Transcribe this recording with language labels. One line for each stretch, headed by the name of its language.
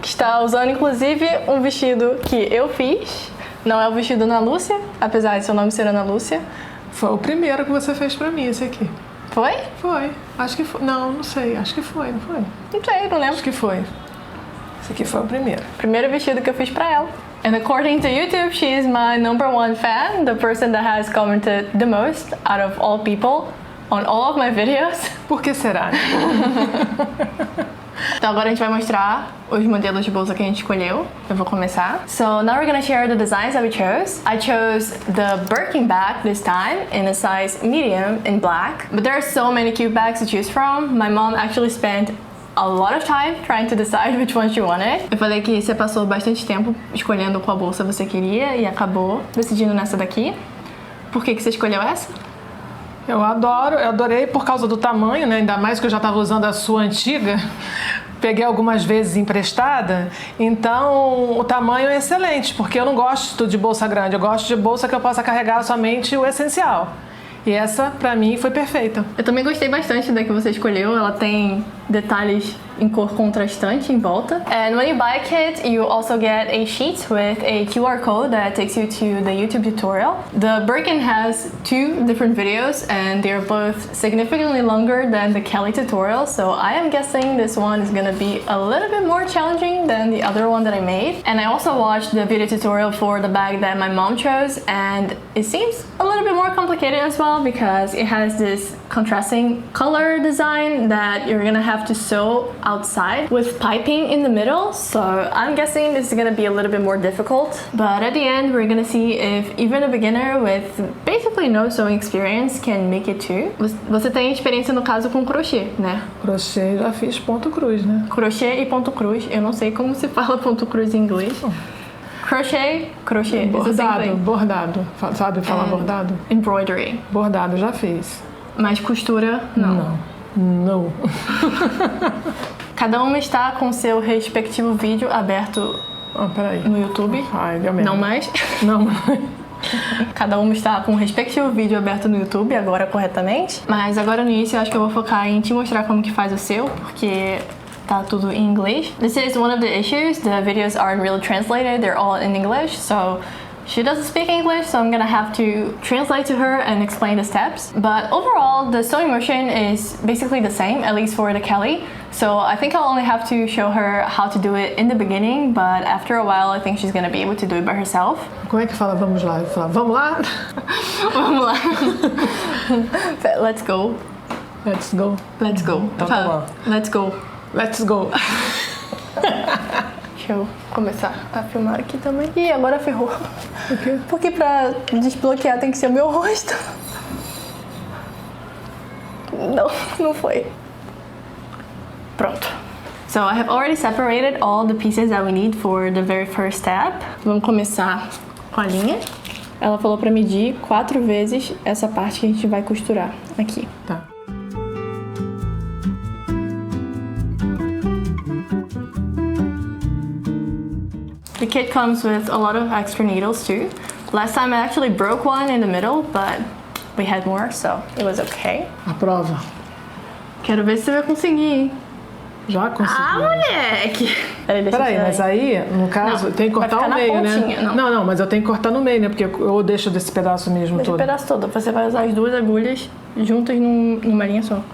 Portuguese: Que está usando inclusive um vestido que eu fiz. Não é o vestido Ana Lúcia, apesar de seu nome ser Ana Lúcia. Foi o primeiro que você fez pra mim, esse aqui. Foi? Foi. Acho que foi. Não sei. Acho que foi, não foi? Não sei, não lembro. Acho que foi. Esse aqui foi o primeiro. Primeiro vestido que eu fiz pra ela.
English: And according to YouTube, she is my #1 fan, the person that has commented the most out of all people on all of my videos.
Portuguese: Por que será? Então agora a gente vai mostrar os modelos de bolsa que a gente escolheu. Eu vou começar.
English: So now we're gonna share the designs that we chose. I chose the Birkin bag this time in a size medium in black. But there are so many cute bags to choose from. My mom actually spent a lot of time trying to decide which one she wanted.
Portuguese: Eu falei que você passou bastante tempo escolhendo qual bolsa você queria e acabou decidindo nessa daqui. Por que você escolheu essa? Eu adorei por causa do tamanho, né? Ainda mais que eu já estava usando a sua antiga. Peguei algumas vezes emprestada, então o tamanho é excelente, porque eu não gosto de bolsa grande, eu gosto de bolsa que eu possa carregar somente o essencial. E essa, pra mim, foi perfeita. Eu também gostei bastante da que você escolheu, ela tem detalhes em cor contrastante em volta.
English: And when you buy a kit, you also get a sheet with a QR code that takes you to the YouTube tutorial. The Birkin has 2 different videos and they're both significantly longer than the Kelly tutorial, so I am guessing this one is gonna be a little bit more challenging than the other one that I made. And I also watched the video tutorial for the bag that my mom chose, and it seems a little bit more complicated as well because it has this contrasting color design that you're gonna have to sew outside with piping in the middle, so I'm guessing this is gonna be a little bit more difficult. But at the end, we're gonna see if even a beginner with basically no sewing experience can make it too.
Portuguese: Você tem experiência no caso com crochê, né? Crochê, já fiz ponto cruz, né? Crochê e ponto cruz. Eu não sei como se fala ponto cruz em inglês. Crochê. Bordado. Sabe falar bordado?
English: Embroidery.
Portuguese: Bordado, já fiz. Mas costura, não. Não. Cada uma está com seu respectivo vídeo aberto Peraí. no YouTube. Ai, deu merda. Não mais? Não mais. Cada uma está com o respectivo vídeo aberto no YouTube, agora corretamente. Mas agora no início eu acho que eu vou focar em te mostrar como que faz o seu, porque tá tudo em inglês.
English: This is one of the issues. The videos aren't really translated, they're all in English, so she doesn't speak English, so I'm gonna have to translate to her and explain the steps. But overall, the sewing motion is basically the same, at least for the Kelly. So I think I'll only have to show her how to do it in the beginning, but after a while, I think she's gonna be able to do it by herself.
Portuguese: Como é que fala vamos lá? Eu falo, vamos lá? Vamos lá.
English: Let's go. Let's go. Let's go.
Portuguese: Então tá bom.
English: Let's go. Let's go.
Portuguese: Deixa eu começar a filmar aqui também. Ih, agora ferrou. O quê? Porque pra desbloquear tem que ser o meu rosto. Não foi. Pronto.
English: So I have already separated all the pieces that we need for the very first step.
Portuguese: Vamos começar com a linha. Ela falou pra medir 4 vezes essa parte que a gente vai costurar aqui. Tá.
English: The kit comes with a lot of extra needles too. Last time I actually broke one in the middle, but we had more, so it was okay.
Portuguese: A prova. Quero ver se você vai conseguir, hein? Já consegui. Ah, moleque! Peraí, mas aí, no caso, tem que cortar o meio, pontinha, né? Não, mas eu tenho que cortar no meio, né? Porque eu deixo desse pedaço mesmo todo. Esse pedaço todo. Você vai usar as 2 agulhas juntas numa linha só.